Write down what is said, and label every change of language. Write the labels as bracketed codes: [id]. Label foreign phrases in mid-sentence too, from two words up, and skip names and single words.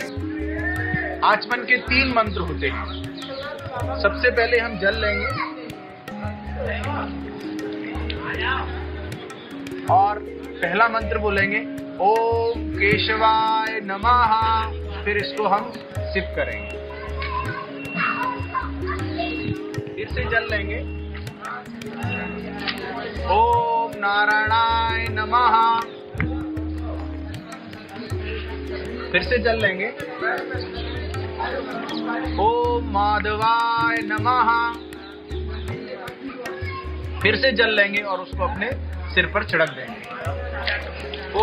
[hi] आचमन के 3 मंत्र होते हैं। सबसे पहले हम जल लेंगे और पहला मंत्र बोलेंगे [sa] ओम केशवाय नमः। [hi] फिर इसको हम सिप करेंगे। फिर से जल लेंगे [sa] ओम नारायणाय नमः। [hi] फिर से जल लेंगे [sa] ओम माधवाय नमः। [hi] फिर से जल लेंगे और उसको अपने सिर पर छिड़क देंगे।